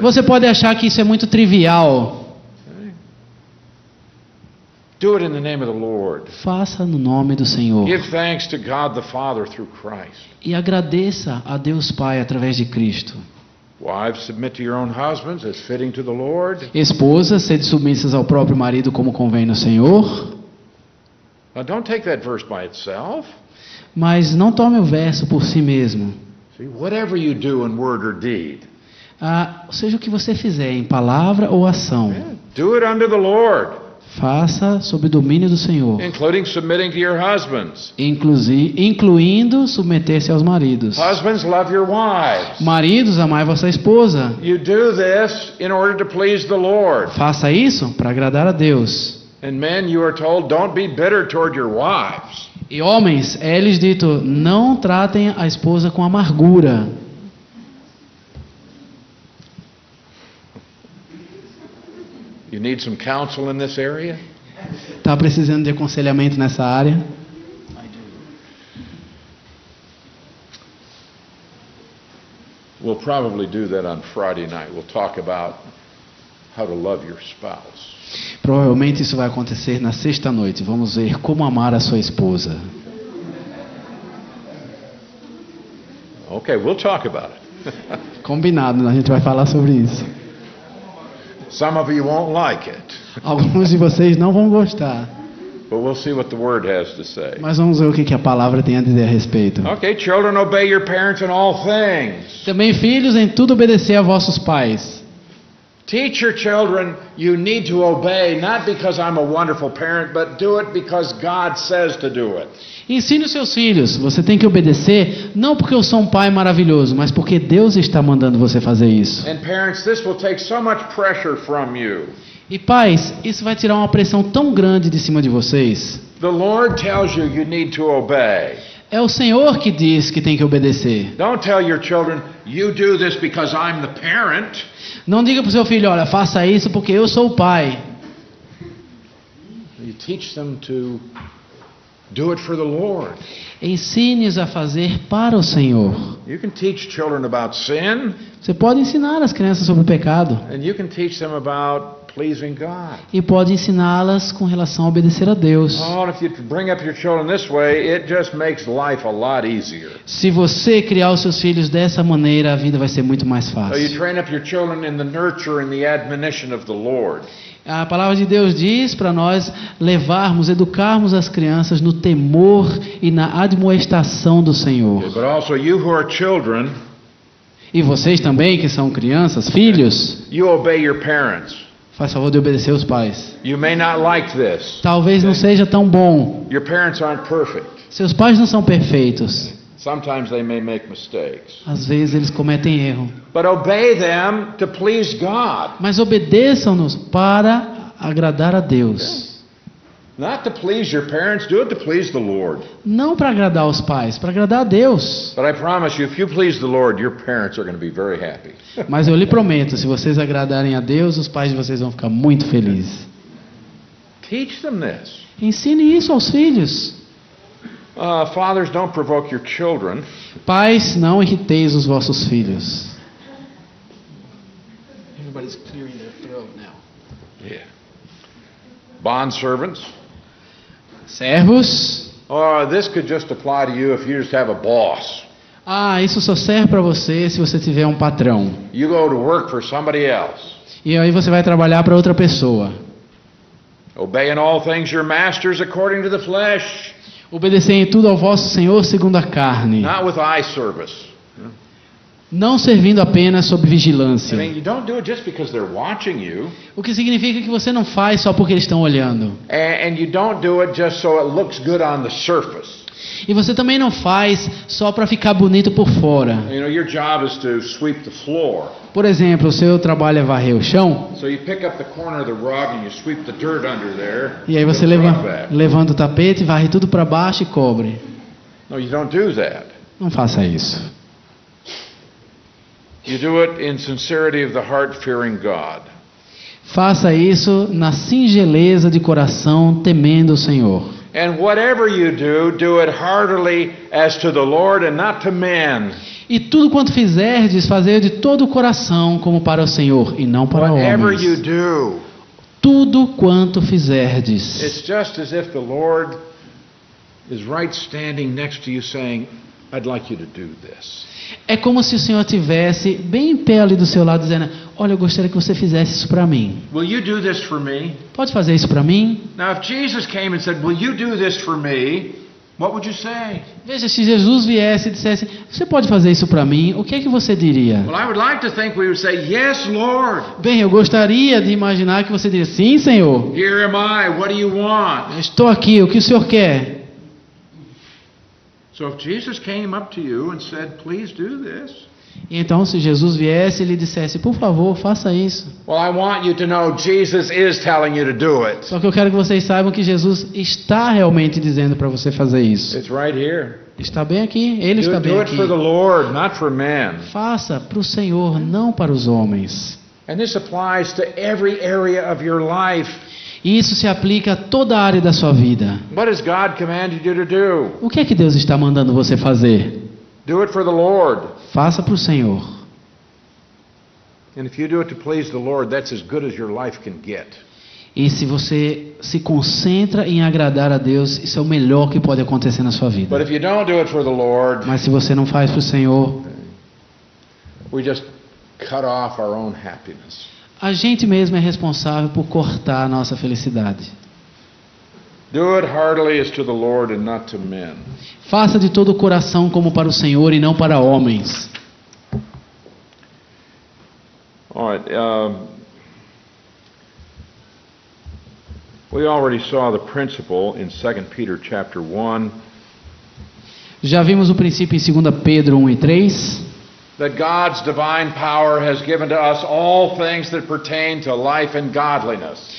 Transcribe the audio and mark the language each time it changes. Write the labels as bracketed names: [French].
[Portuguese] Você pode achar que isso é muito trivial. [English] Do it in the name of the Lord. [Portuguese] Faça no nome do Senhor. [English] Give thanks to God the Father through Christ. [Portuguese] E agradeça a Deus Pai através de Cristo. [English] Wives, submit to your own husbands as fitting to the Lord. [Portuguese] Esposas, sede submissas ao próprio marido como convém no Senhor. [English] Now don't take that verse by itself. [Portuguese] Mas não tome o verso por si mesmo. [English] See, whatever you do in word or deed, [Portuguese] Seja o que você fizer, em palavra ou ação, [English] do it unto the Lord, [Portuguese] faça sob o domínio do Senhor, [English] including submitting to your husbands. [Portuguese] incluindo submeter-se aos maridos. [English] Husbands, love your wives. [Portuguese] Maridos, amai vossa esposa. [English] You do this in order to please the Lord. [Portuguese] Faça isso para agradar a Deus. [English] And men, you are told, don't be bitter toward your wives. [Portuguese] E homens, é-lhes dito, não tratem a esposa com amargura. [English] You need some counsel in this area? [Portuguese] Está precisando de aconselhamento nessa área? [English] We'll probably do that on Friday night. We'll talk about how to love your spouse. [Portuguese] Provavelmente isso vai acontecer na sexta-noite. Vamos ver como amar a sua esposa. [English] Okay, we'll talk about it. [Portuguese] Combinado, a gente vai falar sobre isso. [English] Some of you won't like it. [Portuguese] Alguns de vocês não vão gostar. [English] But we'll see what the Word has to say. [Portuguese] Mas vamos ver o que a palavra tem a dizer a respeito. [English] Okay, children, obey your parents in all things. [Portuguese] Também, filhos, em tudo obedecer a vossos pais. [English] Teach your children you need to obey, not because I'm a wonderful parent, but do it because God says to do it. [Portuguese] Ensine os seus filhos, você tem que obedecer, não porque eu sou um pai maravilhoso, mas porque Deus está mandando você fazer isso. [English] And parents, this will take so much pressure from you. [Portuguese] E pais, isso vai tirar uma pressão tão grande de cima de vocês. [English] The Lord tells you need to obey. [Portuguese] É o Senhor que diz que tem que obedecer. [English] Don't tell your children, you do this because I'm the parent. [Portuguese] Não diga para o seu filho, olha, faça isso porque eu sou o pai. [English] You teach them to do it for the Lord. [Portuguese] Ensine-os a fazer para o Senhor. [English] You can teach children about sin, [Portuguese] Você pode ensinar as crianças sobre o pecado. [English] and you can teach them about pleasing God. [Portuguese] E pode ensiná-las com relação a obedecer a Deus. [English] Oh, and if you bring up your children this way, it just makes life a lot easier. [Portuguese] Se você criar os seus filhos dessa maneira, a vida vai ser muito mais [English] So you [Portuguese] fácil. [English] train up your children in the nurture and the admonition of the Lord. [Portuguese] A palavra de Deus diz para nós levarmos, educarmos as crianças no temor e na admoestação do Senhor. [English] But also you who are children, [Portuguese] E vocês também, que são crianças, filhos, [English] you obey your parents. [Portuguese] faz favor de obedecer os pais. [English] You may not like this. [Portuguese] Talvez não seja tão bom. [English] Your parents aren't perfect. [Portuguese] Seus pais não são perfeitos. [English] Sometimes they may make mistakes. [Portuguese] Às vezes eles cometem erro. [English] But obey them to please God. [Portuguese] Mas obedeçam-nos para agradar a Deus. [English] Not to please your parents, do it to please the Lord. [Portuguese] Não para agradar os pais, para agradar a Deus. [English] But I promise you, if you please the Lord, your parents are going to be very happy. [Portuguese] Mas eu lhe prometo, se vocês agradarem a Deus, os pais de vocês vão ficar muito felizes. [English] Teach them this. [Portuguese] Ensine isso aos filhos. [English] Fathers, don't provoke your children. [Portuguese] Pais, não irriteis os vossos filhos. [English] Everybody's clearing their throat now. Yeah. Bondservants. [Portuguese] Servos. [English] This could just apply to you if you just have a boss. [Portuguese] Ah, isso só serve para você se você tiver um patrão. [English] You go to work for somebody else. [Portuguese] E aí você vai trabalhar para outra pessoa. [English] Obey in all things your masters according to the flesh, [Portuguese] Obedecei em tudo ao vosso Senhor segundo a carne. [English] not with eye service. [Portuguese] Não servindo apenas sob [English] I [Portuguese] vigilância. [English] mean, you don't do it just because they're watching you, [Portuguese] O que significa que você não faz só porque eles estão olhando. [English] and you don't do it just so it looks good on the surface. [Portuguese] E você também não faz só para ficar bonito por fora. [English] You know, your job is to sweep the floor. [Portuguese] Por exemplo, o seu trabalho é varrer o chão. [English] So you pick up the corner of the rug and you sweep the dirt under there. [Portuguese] E aí você [English] put the rug back. [Portuguese] levanta o tapete, varre tudo para baixo e cobre. [English] No, you don't do that. [Portuguese] Não faça isso. [English] You do it in sincerity of the heart, fearing God. [Portuguese] Faça isso na singeleza de coração, temendo o Senhor. [English] And whatever you do it heartily as to the Lord and not to men. [Portuguese] E tudo quanto fizerdes, fazer de todo o coração, como para o Senhor, e não para [English] Whatever you [Portuguese] homens. [English] do, [Portuguese] Tudo quanto fizerdes. [English] it's just as if the Lord is right standing next to you saying, I'd like you to do this. [Portuguese] É como se o Senhor tivesse bem em pé ali do seu lado, dizendo: olha, eu gostaria que você fizesse isso para mim. [English] Will you do this for me? [Portuguese] Pode fazer isso para mim? [English] Now, if Jesus came and said, will you do this for me? What would you say? [Portuguese] Veja, se Jesus viesse e dissesse: você pode fazer isso para mim? O que é que você diria? [English] Well, I would like to think we would say, yes, Lord. [Portuguese] Bem, eu gostaria de imaginar que você diria: sim, Senhor. [English] Here am I. What do you want? [Portuguese] Estou aqui, o que o Senhor quer? [English] So if Jesus came up to you and said, please do this. [Portuguese] E então, se Jesus viesse e lhe dissesse: por favor, faça isso. [English] Well, I want you to know Jesus is telling you to do it. [Portuguese] Só que eu quero que vocês saibam que Jesus está realmente dizendo para você fazer isso. [English] It's right here. [Portuguese] Está bem aqui, Ele está bem [English] Do it for the [Portuguese] aqui. [English] Lord, not for men. [Portuguese] Faça para o Senhor, não para os homens. [English] And this applies to every area of your life. [Portuguese] E isso se aplica a toda a área da sua vida. [English] What has God commanded you to do? [Portuguese] O que é que Deus está mandando você fazer? [English] Do it for the Lord. [Portuguese] Faça para o Senhor. [English] And if you do it to please the Lord, that's as good as your life can get. [Portuguese] E se você se concentra em agradar a Deus, isso é o melhor que pode acontecer na sua [English] But [Portuguese] vida. [English] if you don't do it for the Lord, [Portuguese] Mas se você não faz para o Senhor, [English] we just cut off our own happiness. [Portuguese] a gente mesmo é responsável por cortar a nossa felicidade. [English] Do it heartily as to the Lord and not to men. [Portuguese] Faça de todo o coração como para o Senhor e não para homens. [English] All right. We already saw the principle in 2 Peter chapter 1 [Portuguese] Já vimos o princípio em 2 Pedro 1 e 3, [English] that God's divine power has given to us all things that pertain to life and godliness.